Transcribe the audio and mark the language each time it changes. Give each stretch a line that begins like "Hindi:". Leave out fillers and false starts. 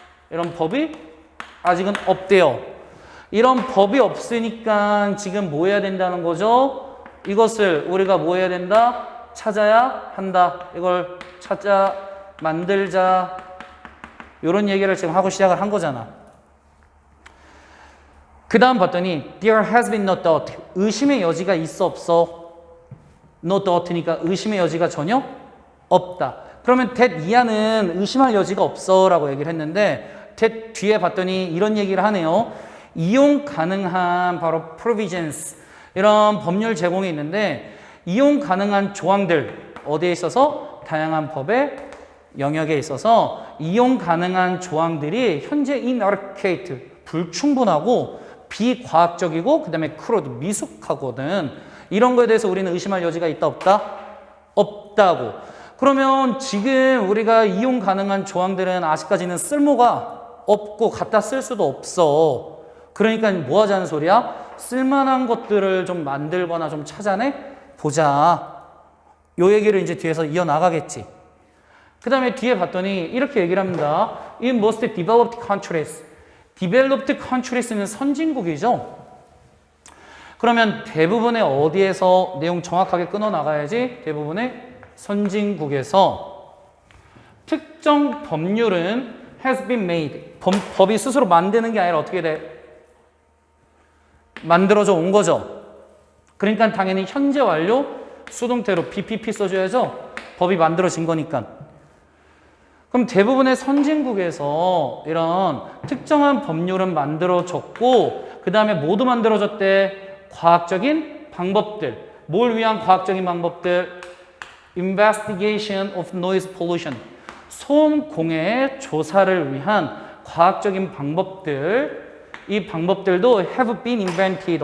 Korean: 이런 법이 아직은 없대요. 이런 법이 없으니까 지금 뭐 해야 된다는 거죠? 이것을 우리가 뭐 해야 된다? 찾아야 한다. 이걸 찾자, 만들자. 이런 얘기를 지금 하고 시작을 한 거잖아. 그 다음 봤더니
English: there has been no doubt.
Korean: 의심의 여지가 있어 없어?
English: no doubt
Korean: 니까 의심의 여지가 전혀 없다. 그러면 that 이하는 의심할 여지가 없어 라고 얘기를 했는데 that 뒤에 봤더니 이런 얘기를 하네요. 이용 가능한 바로 provisions 이런 법률 제공이 있는데 이용 가능한 조항들 어디에 있어서 다양한 법의 영역에 있어서 이용 가능한 조항들이 현재 inadequate 불충분하고 비과학적이고 그 다음에 crude 미숙하거든. 이런 거에 대해서 우리는 의심할 여지가 있다 없다? 없다고. 그러면 지금 우리가 이용 가능한 조항들은 아직까지는 쓸모가 없고 갖다 쓸 수도 없어. 그러니까 뭐 하자는 소리야? 쓸만한 것들을 좀 만들거나 좀 찾아내 보자. 요 얘기를 이제 뒤에서 이어나가겠지. 그 다음에 뒤에 봤더니 이렇게 얘기를 합니다.
English: In most developed countries. developed countries
Korean: 는 선진국이죠. 그러면 대부분의 어디에서 내용 정확하게 끊어 나가야지? 대부분의 선진국에서 특정 법률은
English: has been made.
Korean: 법이 스스로 만드는 게 아니라 어떻게 돼? 만들어져 온 거죠. 그러니까 당연히 현재 완료 수동태로 BPP 써줘야죠. 법이 만들어진 거니까. 그럼 대부분의 선진국에서 이런 특정한 법률은 만들어졌고 그 다음에 모두 만들어졌대. 과학적인 방법들. 뭘 위한 과학적인 방법들?
English: Investigation of noise pollution.
Korean: 소음 공해 조사를 위한 과학적인 방법들. 이 방법들도
English: have been invented.